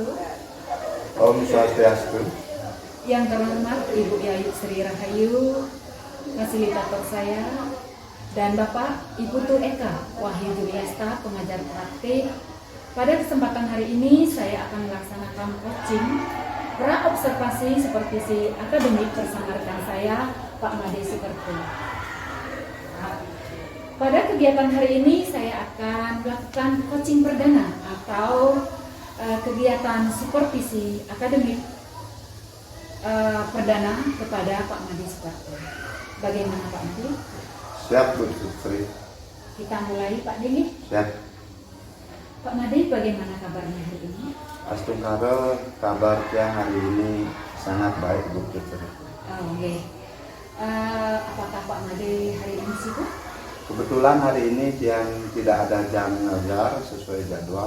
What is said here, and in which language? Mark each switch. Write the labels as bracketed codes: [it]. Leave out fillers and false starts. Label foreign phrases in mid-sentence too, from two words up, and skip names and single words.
[ban] Om Swastiastu. [id] Yang terhormat Ibu Yayu Sri Rahayu, fasilitator saya, dan Bapak Ibu Tu Eka Wahyu Juliasta, pengajar praktik. Pada kesempatan hari ini saya akan melaksanakan coaching pra-observasi supervisi akademik bersama rekan saya, Pak Made Sukerto. Pada kegiatan hari ini saya akan melakukan coaching perdana atau kegiatan supervisi akademik perdana kepada Pak Made Sukerto. Bagaimana Pak Made? Siap Bu Sri. Kita mulai Pak Dini. Siap. Pak Made, bagaimana kabarnya hari ini? Astungkaro, kabarnya hari ini sangat baik Bu Sri. Oke. Apakah Pak Made hari ini sibuk? Kebetulan hari ini yang tidak ada jam ngajar sesuai jadwal.